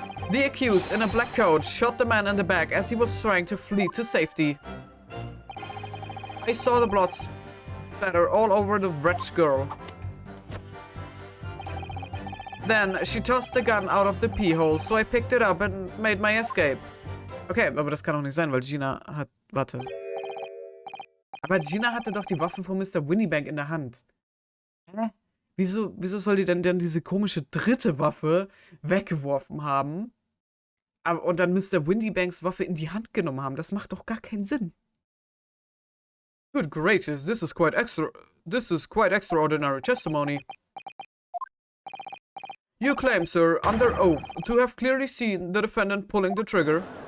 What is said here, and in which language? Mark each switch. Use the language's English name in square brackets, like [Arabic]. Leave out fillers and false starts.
[English] The accused in a black coat shot the man in the back as he was trying to flee to safety. I saw the blood splatter all over the wretched girl. Then she tossed the gun out of the pee-hole, so I picked it up and made my escape. [German] Okay, aber das kann doch nicht sein, weil Gina hat... Warte. Aber Gina hatte doch die Waffen von Mr. Winniebank in der Hand. Hä? Wieso soll die denn diese komische dritte Waffe weggeworfen haben? Und dann Mr. Winniebanks Waffe in die Hand genommen haben? Das macht doch gar keinen Sinn. [English] Good gracious, this is quite extraordinary testimony. You claim, sir, under oath, to have clearly seen the defendant pulling the trigger.